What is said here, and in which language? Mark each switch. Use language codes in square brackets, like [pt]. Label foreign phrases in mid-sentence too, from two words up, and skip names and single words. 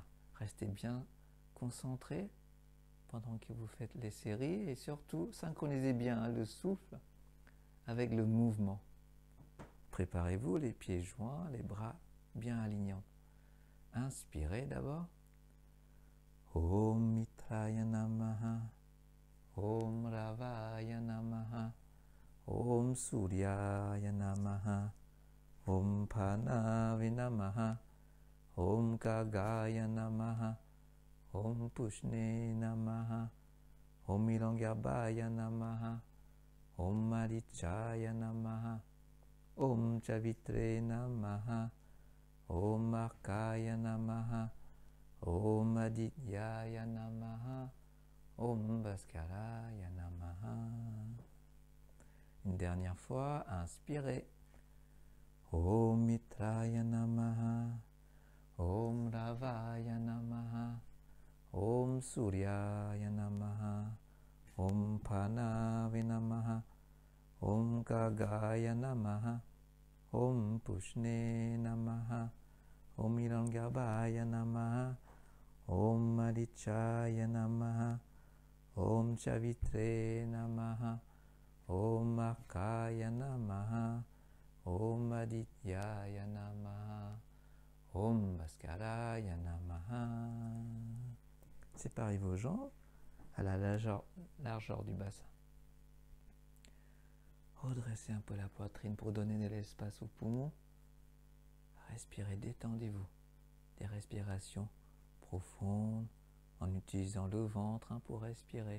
[fr] Restez bien concentrés pendant que vous faites les séries et surtout synchronisez bien le souffle avec le mouvement. Préparez-vous, les pieds joints, les bras bien alignés. Inspirez d'abord. [sa] Om Mitraya Namaha. Om Ravaya Namaha. Om Suryaya Namaha. Om Panavi Namaha. Om Kagaya Namaha. Om Pushne Namaha. Om Ilangabhaya Namaha. Om Marichaya Namaha. Om Chavitre Namaha. Om Arkaya Namaha. Om Adityaya Namaha. Om Bhaskaraya Namaha. [fr] Une dernière fois, inspirez. [sa] Om Mitraya Namaha. Om Ravaya Namaha. Om Suryaya Namaha. Om Panavi Namaha. Om Kagaya Namaha. Om Pushne Namaha. Om Ilangabhaya Namaha. Om Adichaya Namaha, Om Chavitre Namaha, Om Akaya Namaha, Om Adityaya Namaha, Om Bhaskaraya Namaha. [fr] Séparez vos jambes à la largeur du bassin. Redressez un peu la poitrine pour donner de l'espace aux poumons. Respirez, détendez-vous. Des respirations profondes en utilisant le ventre pour respirer.